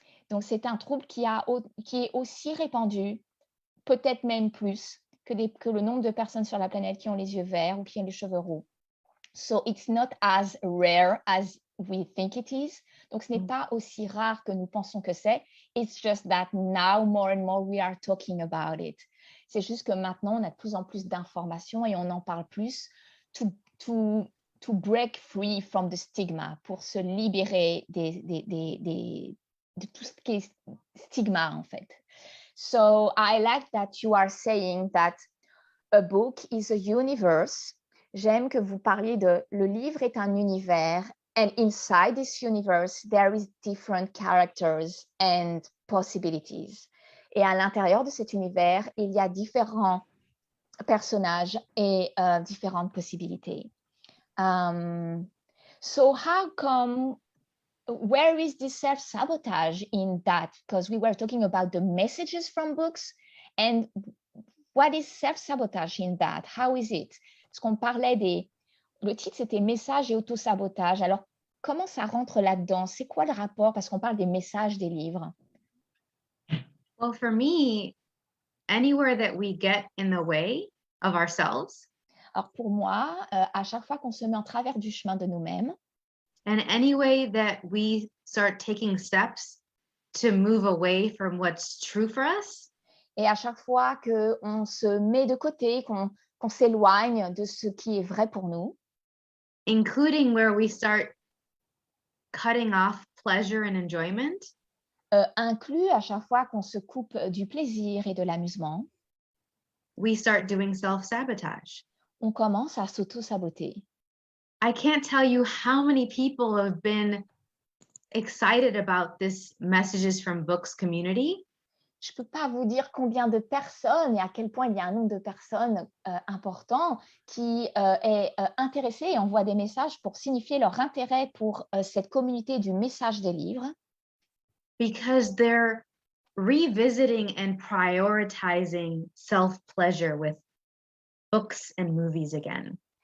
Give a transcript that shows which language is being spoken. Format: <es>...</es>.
<fr>Donc, c'est un trouble qui est aussi répandu, peut-être même plus, que le nombre de personnes sur la planète qui ont les yeux verts ou qui ont les cheveux roux.</fr> <en>So, it's not as rare as we think it is.</en> <fr>Donc, ce n'est pas aussi rare que nous pensons que c'est.</fr> <en>It's just that now, more and more, we are talking about it.</en> <fr>C'est juste que maintenant, on a de plus en plus d'informations et on en parle plus</fr> <en>to break free from the stigma,</en> <fr>pour se libérer de tout ce qui est stigma, en fait.</fr> <en>So I like that you are saying that a book is a universe</en> <fr>J'aime que vous parliez de le livre est un univers</fr> <en>and inside this universe there is different characters and possibilities.</en> <fr>Et à l'intérieur de cet univers, il y a différents personnages et différentes possibilités.</fr> <en>So how come, where is this self-sabotage in that? Because we were talking about the messages from books, and what is self-sabotage in that? How is it?</en> <fr>Parce qu'on parlait des... Le titre, c'était messages et auto-sabotage. Alors, comment ça rentre là-dedans? C'est quoi le rapport? Parce qu'on parle des messages des livres.</fr> <en>Well, for me, anywhere that we get in the way of ourselves,</en> <fr>Alors, pour moi, à chaque fois qu'on se met en travers du chemin de nous-mêmes,</fr> <en>and any way that we start taking steps to move away from what's true for us,</en> <fr>et à chaque fois qu'on se met de côté, qu'on s'éloigne de ce qui est vrai pour nous,</fr> <en>including where we start cutting off pleasure and enjoyment,</en> <fr>inclus à chaque fois qu'on se coupe du plaisir et de l'amusement,</fr> <en>we start doing self-sabotage.</en> <fr>on commence à s'auto-saboter.</fr> <en>I can't tell you how many people have been excited about this messages from books community.</en> <fr>Je ne peux pas vous dire combien de personnes et à quel point il y a un nombre de personnes important qui est intéressé et envoie des messages pour signifier leur intérêt pour cette communauté du message des livres.</fr> <en>Because they're revisiting and prioritizing self-pleasure with books and movies again.</en>